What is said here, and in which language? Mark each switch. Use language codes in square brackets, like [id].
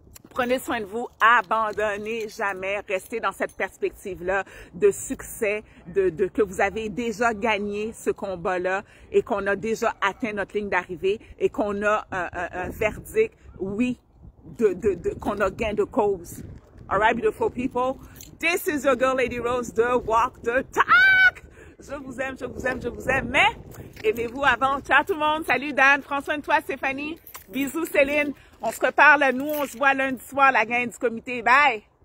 [fr] Prenez soin de vous, abandonnez jamais, restez dans cette perspective-là de succès, que vous avez déjà gagné ce combat-là et qu'on a déjà atteint notre ligne d'arrivée et qu'on a un verdict, oui, qu'on a gain de cause. [en] All right, beautiful people? This is your girl, Lady Rose, the walk the talk! [fr] Je vous aime, je vous aime, je vous aime, mais aimez-vous avant. Ciao tout le monde, salut Dan, prends soin de toi, Stéphanie. Bisous Céline. On se reparle, nous, on se voit lundi soir, la gang du comité. Bye!